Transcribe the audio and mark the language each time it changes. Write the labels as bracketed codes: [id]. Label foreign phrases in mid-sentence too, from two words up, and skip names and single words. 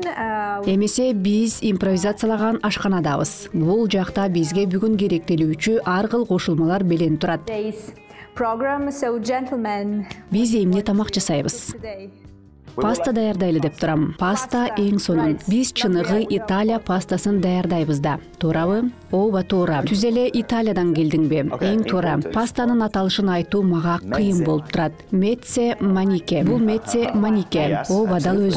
[ky] Эмесе биз импровизациялаган ашканадабыз. Бул жакта бизге бүгүн керектелүүчү ар кыл кошулмалар белен турат. [en] Today's program, so gentlemen. [ky] Биз эмне тамак жасайбыз? Today. Паста даярдайлы деп турам. Паста эң сонун. Биз чыныгы Италия пастасын даярдайбыз да. Туурабы? Ооба, туура. Түз эле Италиядан келдиңби? Эң туура. Пастанын аталышын айтуу мага кыйын болуп турат. Мецце манике. Бул мецце манике. Ооба, дал өзү.